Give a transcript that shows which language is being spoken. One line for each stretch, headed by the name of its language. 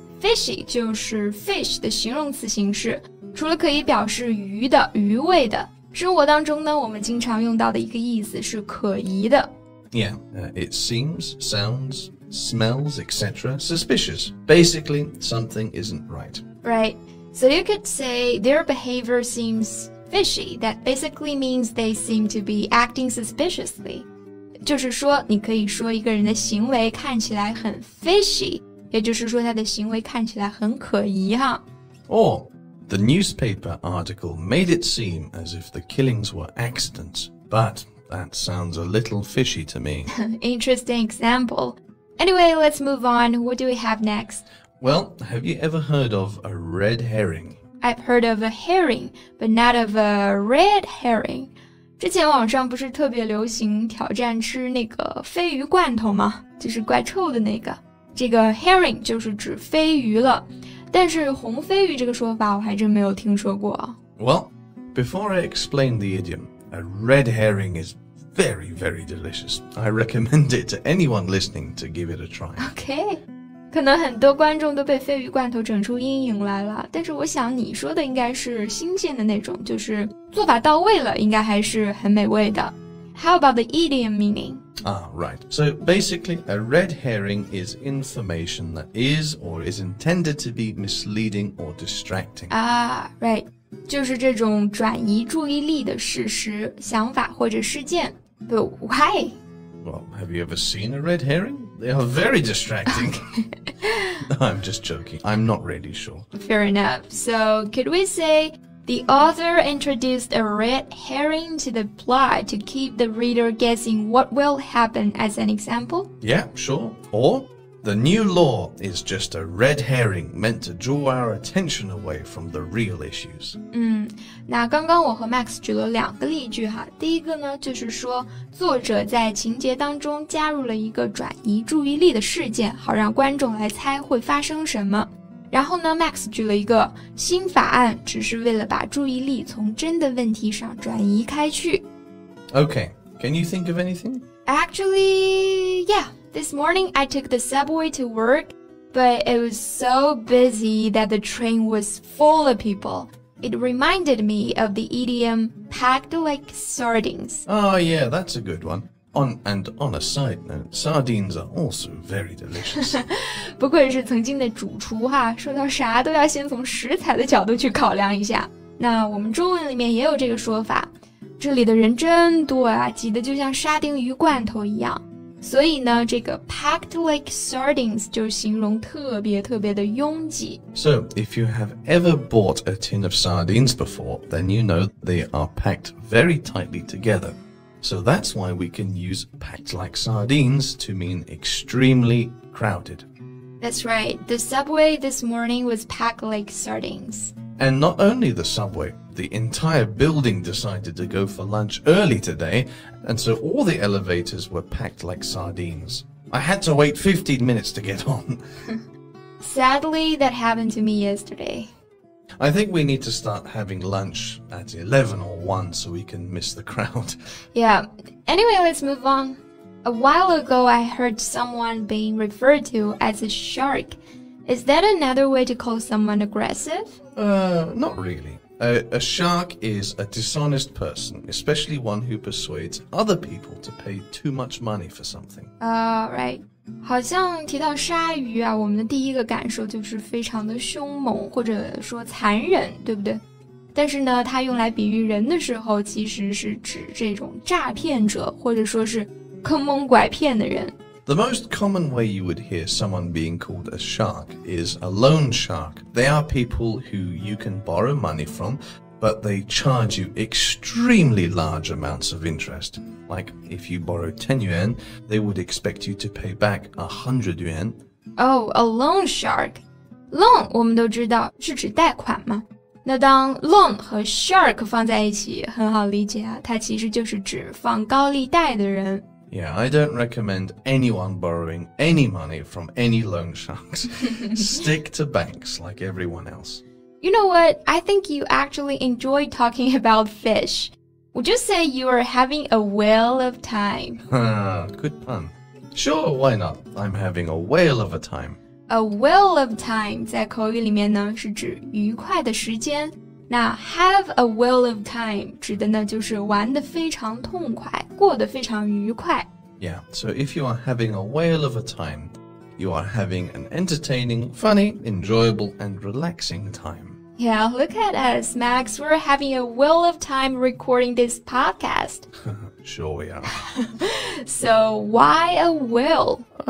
Chinese: Fishy 就是 fish 的形容词形式，除了可以表示鱼的、鱼味的，生活当中呢，我们经常用到的一个意思是可疑的。
English: Yeah, it seems, sounds, smells, etc. suspicious. Basically, something isn't right. Right. So you could say their behavior seems fishy. That basically means they seem to be acting suspiciously.
Chinese: 就是说，你可以说一个人的行为看起来很 fishy， 也就是说他的行为看起来很可疑哈。
English: Or, the newspaper article made it seem as if the killings were accidents, but...That sounds a little fishy to me. Interesting example. Anyway, let's move on. What do we have next? Well, have you ever heard of a red herring? I've heard of a herring, but not of a red herring.
Chinese: 之前网上不是特别流行挑战吃那个鲱鱼罐头吗？就是怪臭的那个。这个 herring 就是指鲱鱼了，但是红鲱鱼这个说法我还真没有听说过。
English: Well, before I explain the idiom,A red herring is very, very delicious. I recommend it to anyone listening to give it a try. Okay.
Chinese: 可能很多观众都被鲱鱼罐头整出阴影来了，但是我想你说的应该是新鲜的那种，就是做法到位了，应该还是很美味的。
English: How about the idiom meaning? Right. So basically, a red herring is information that is or is intended to be misleading or distracting. Right.
Chinese: 就是这种转移注意力的事实、想法或者事件。
English: But why? Well, have you ever seen a red herring? They are very distracting. I'm just joking. I'm not really sure. Fair enough. So, could we say the author introduced a red herring to the plot to keep the reader guessing what will happen as an example? Yeah, sure. Or the new law is just a red herring meant to draw our attention away from the real issues.
Chinese: 那刚刚我和 Max 举了2个例句哈。第一个呢，就是说作者在情节当中加入了一个转移注意力的事件，好让观众来猜会发生什么。然后呢 ，Max 举了一个新法案，只是为了把注意力从真的问题上转移开去。
English: Okay, can you think of anything? Actually, yeah.This morning, I took the subway to work, but it was so busy that the train was full of people. It reminded me of the idiom packed like sardines. Oh, yeah, that's a good one. On a side note, sardines are also very delicious.
Chinese: 不愧是曾经的主厨哈，说到啥都要先从食材的角度去考量一下。那我们中文里面也有这个说法。这里的人真多啊，挤得就像沙丁鱼罐头一样。所以呢，这个
English: packed like sardines
Chinese: 就形容特别的拥挤。
English: So, if you have ever bought a tin of sardines before, then you know they are packed very tightly together. So that's why we can use packed like sardines to mean extremely crowded. That's right. The subway this morning was packed like sardines. And not only the subway, the entire building decided to go for lunch early today, and so all the elevators were packed like sardines. I had to wait 15 minutes to get on. Sadly, that happened to me yesterday. I think we need to start having lunch at 11 or 1 so we can miss the crowd. Yeah. Anyway, let's move on. A while ago, I heard someone being referred to as a shark. Is that another way to call someone aggressive? Not really. A shark is a dishonest person, especially one who persuades other people to pay too much money for something. Right.
Chinese: 好像提到鲨鱼啊，我们的第一个感受就是非常的凶猛，或者说残忍，对不对？但是呢，它用来比喻人的时候，其实是指这种诈骗者，或者说是坑蒙拐骗的人。
English: The most common way you would hear someone being called a shark is a loan shark. They are people who you can borrow money from, but they charge you extremely large amounts of interest. Like if you borrow 10 yuan, they would expect you to pay back 100 yuan. Oh, a loan shark.
Chinese: Loan 我们都知道是指贷款嘛。那当 loan 和 shark 放在一起，很好理解啊，它其实就是指放高利贷的人。
English: Yeah, I don't recommend anyone borrowing any money from any loan sharks. Stick to banks like everyone else. You know what? I think you actually enjoy talking about fish. Would you say you are having a whale of time? Good pun. Sure, why not? I'm having a whale of a time. A whale of time
Chinese: 在口语里面呢是指愉快的时间。那
English: have a whale of time
Chinese: 指的呢就是玩得非常痛快，过得非常愉快。
English: Yeah, so if you are having a whale of a time, you are having an entertaining, funny, enjoyable, and relaxing time. Yeah, look at us, Max. We're having a whale of time recording this podcast. Sure we are. So why a whale?